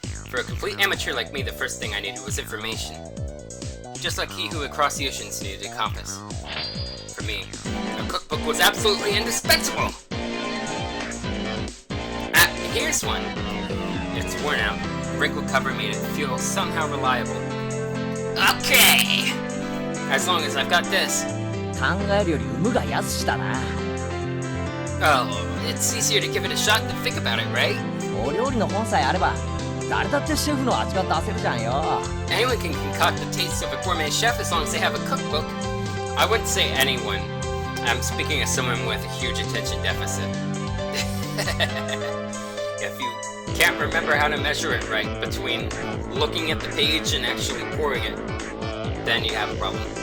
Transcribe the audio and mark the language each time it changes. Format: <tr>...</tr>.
<en>For a complete amateur like me, the first thing I needed was information. Just like he who would cross the oceans needed a compass. For me, a cookbook was absolutely indispensable! Here's one. It's worn out. Wrinkled cover made it feel somehow reliable. Okay! As long as I've got this.</en> <ja>考えるより産むが安しだな</ja> <en>Oh, it's easier to give it a shot than think about it, right?</en> <ja>お料理の本さえあれば誰だってシェフの味が出せるじゃんよ</ja> <en>Anyone can concoct the taste of a gourmet chef as long as they have a cookbook. I wouldn't say anyone. I'm speaking as someone with a huge attention deficit. If you can't remember how to measure it right between looking at the page and actually pouring it, then you have a problem.</en>